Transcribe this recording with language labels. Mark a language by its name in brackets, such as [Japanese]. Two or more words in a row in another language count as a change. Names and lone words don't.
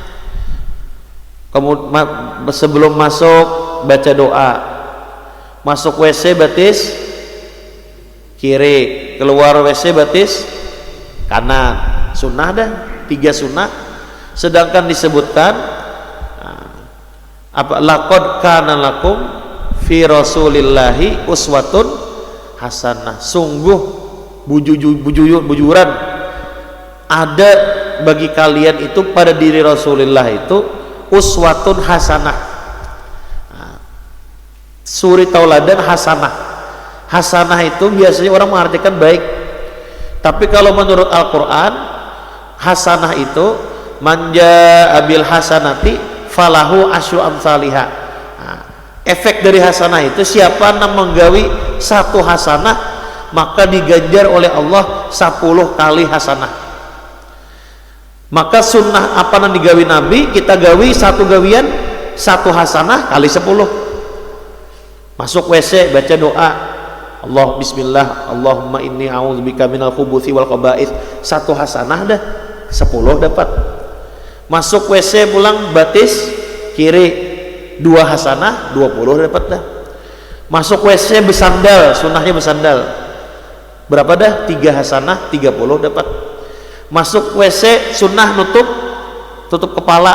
[Banjar] Kemudian sebelum masuk baca doa, masuk WC batis kiri, keluar WC batis kanan. Sunnah dah, 3 sunnah. Sedangkan disebutkan apa [Arabic] لقد كان لكم في رسول الله أسوة حسنة, [Banjar] sungguh bujuran ada bagi kalian itu pada diri Rasulullah itu [Arabic] أسوة حسنة. [Banjar] Suri tauladan hasanah. Hasanah itu biasanya orang mengartikan baik, tapi kalau menurut Al-Quran hasanah itu [Arabic] من جاء بالحسنة فله عشر أمثالها. [Banjar] Efek dari hasanah itu siapa yang menggawi 1 hasanah maka diganjar oleh Allah 10 kali hasanah. Maka sunnah apa yang digawi Nabi kita gawi 1 gawian 1 hasanah kali 10. Masuk WC baca doa Allah [Arabic] بسم الله اللهم إني أعوذ بك من الخبث والخبائث, [Banjar] 1 hasanah dah 10 dapat. Masuk WC pulang batis kiri 2 hasanah 20 dapat dah. Masuk WC bersandal, sunnahnya bersandal berapa dah? 3 hasanah 30 dapat. Masuk WC sunnah tutup kepala.